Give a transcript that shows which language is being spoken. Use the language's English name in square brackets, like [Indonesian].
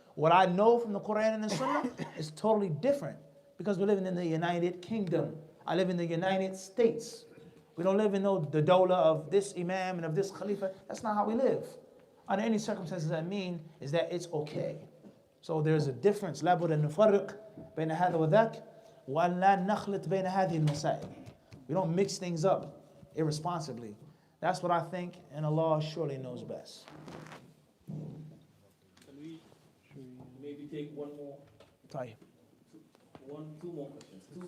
[English] What I know from the Quran and the Sunnah is totally different because we're living in the United Kingdom. I live in the United States. We don't live in the dawla of this imam and of this khalifa. That's not how we live. Under any circumstances, that mean is that it's okay. So there's a difference. [Arabic] لابد أن نفرق بين هذا وذاك وأن لا نخلط بين هذه المسائل. [English] We don't mix things up irresponsibly. That's what I think, and Allah surely knows best. Can we maybe take one more? [Arabic] طيب. [English] Two more questions.